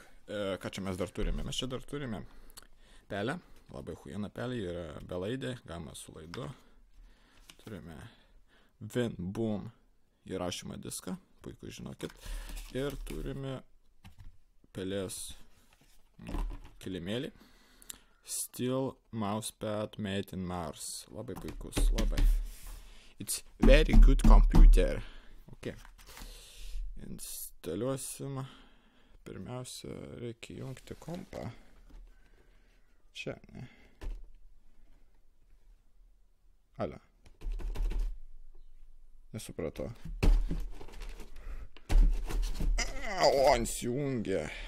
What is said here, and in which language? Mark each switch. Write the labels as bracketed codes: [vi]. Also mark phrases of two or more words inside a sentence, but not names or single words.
[lt] Ką čia mes dar turime? Mes čia dar turime pelę. Labai huijena pelė, yra belaidė, galima su laidu. Turime WinBoom įrašymą diską, puiku žinokit. Ir turime pelės kilimėlį. [en] Steel mousepad made in Mars. [lt] Labai puikus, labai. [en] It's very good computer. Ok. [lt] Instaliuosim. Pirmiausia, reikia jungti kompą. Čia, ne? Alio. Nesupratau. O, įsijungė.